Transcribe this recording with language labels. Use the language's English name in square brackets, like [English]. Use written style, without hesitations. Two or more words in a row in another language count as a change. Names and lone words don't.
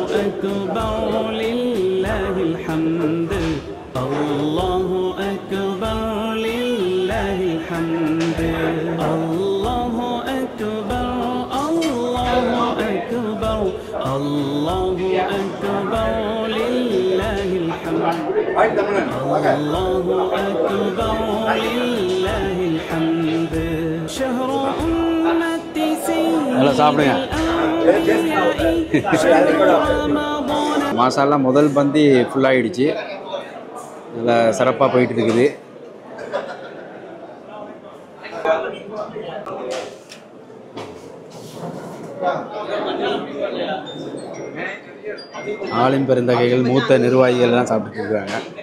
[Arabic] أكبر لله الحمد الله أكبر لله الحمد الله أكبر الله أكبر الله أكبر لله الحمد الله أكبر لله الحمد شهر أمتي [Tamil] நல்லா சாப்பிடுங்க. மாசாலா முதல் பந்தி ஃபுல்லாகிடுச்சு. நல்லா சிறப்பாக போயிட்டு இருக்குது. ஆளும் பெருந்தகைகள் மூத்த நிர்வாகிகள் தான் சாப்பிட்டு இருக்காங்க.